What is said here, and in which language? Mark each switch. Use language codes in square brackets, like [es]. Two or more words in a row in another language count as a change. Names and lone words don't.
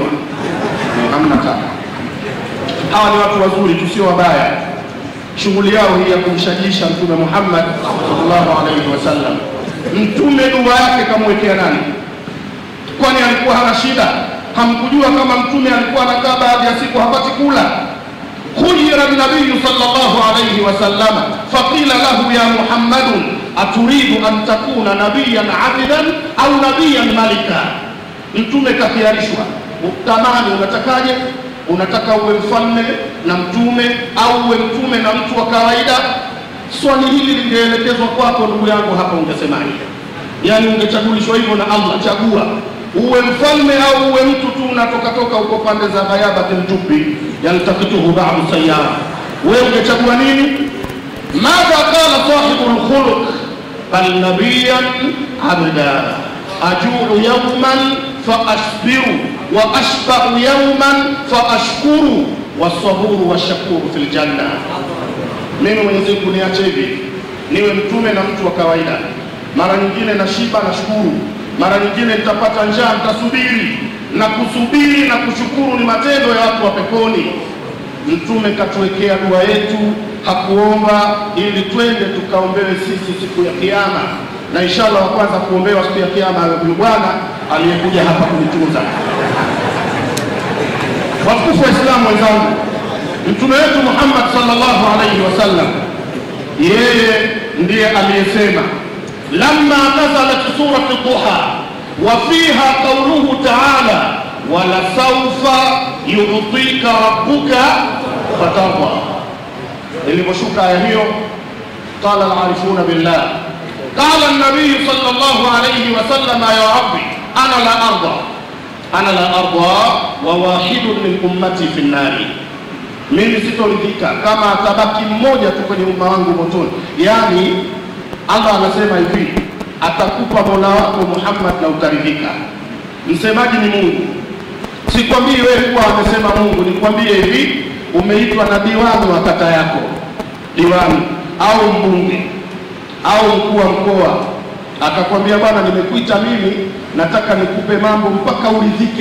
[sw] Hamna kama hawa ni watu wazuri, tusio wabaya. Shughuli yao hii ya kumshajisha Mtume Muhammad [ar] صلى الله عليه وسلم. [sw] Mtume dua yake kamwekea nani? Kwani alikuwa hana shida? Hamkujua kama Mtume alikuwa anakaa baadhi ya siku hapati kula? [ar] خير النبي صلى الله عليه وسلم فقيل له يا محمد أتريد أن تكون نبيا عبدا أو نبيا ملكا. [sw] Mtume kafiarishwa, utamani unatakaje? unataka uwe mfalme na mtume au uwe mtume na mtu wa kawaida? Swali hili lingeelekezwa kwako ndugu yangu, hapa ungesemaje? Yani ungechagulishwa hivyo na Allah, chagua uwe mfalme au uwe mtu tu unatoka uko pande za [ar] غيابة الجب يلتقطه بعض السيارة, [sw] wewe ungechagua nini? [ar] ماذا قال صاحب الخلق بل نبيا عبدا أجوع يوما فأصبر وأشبع يوما فأشكر والصبور والشكور في الجنة. [sw] Mimi Mwenyezi Mungu niache hivi niwe mtume na mtu wa kawaida, mara nyingine nashiba nashukuru, mara nyingine nitapata njaa nitasubiri, na kusubiri na kushukuru ni matendo ya watu wa peponi. Mtume katuwekea dua yetu, hakuomba ili twende tukaombewe sisi siku ya kiyama, na inshallah wa kwanza kuombewa siku ya kiyama huyu bwana aliyekuja hapa kunituza. Watukufu wa Islamu wenzangu, mtume wetu Muhammad [ar] صلى الله عليه وسلم [sw] yeye ndiye aliyesema [ar] لما نزلت سورة الضحى وفيها قوله تعالى ولسوف يعطيك ربك فترضى. [sw] Iliposhuka aya hiyo, [ar] قال العارفون بالله، قال النبي صلى الله عليه وسلم يا رب أنا لا أرضى وواحد من أمتي في النار, [sw] mimi sitoridhika kama atabaki mmoja tu kwenye umma wangu motoni. Yani Allah anasema hivi, atakupa Mola wako Muhammad na utaridhika. Msemaji ni Mungu. Sikwambii wewe kuwa amesema Mungu, nikwambie hivi, umeitwa na diwani wa kata yako, diwani au mbunge au mkuu wa mkoa, akakwambia bwana, nimekuita mimi nataka nikupe mambo mpaka uridhike.